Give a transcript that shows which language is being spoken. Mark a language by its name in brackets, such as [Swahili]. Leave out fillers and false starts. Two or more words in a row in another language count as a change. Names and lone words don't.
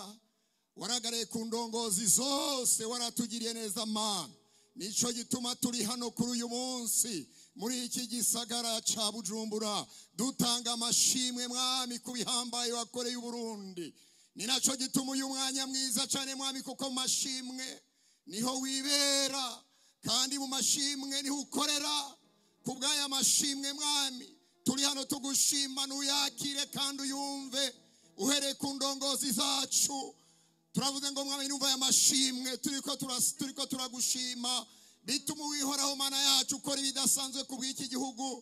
[Rundi] Waragaragaye ku ndongozi zose, waratugiriye neza Mana. Nico gituma turi hano kuri uyu munsi muri iki gisagara ca Bujumbura dutanga amashimwe mwami kubihambaye wakoreye u Burundi. Ni naco gituma uyu mwanya mwiza cyane mwami kuko mashimwe niho wibera kandi mu mashimwe niho ukorera. Kubwaya mashimwe mwami turi hano tugushima nuyakire kandi uyumve uhereye ku ndongozi zacu. Turavuze ngo mwami numva y'amashimwe turiko turagushima bituma wihoraho Mana yacu ukora ibidasanzwe ku bw'iki gihugu.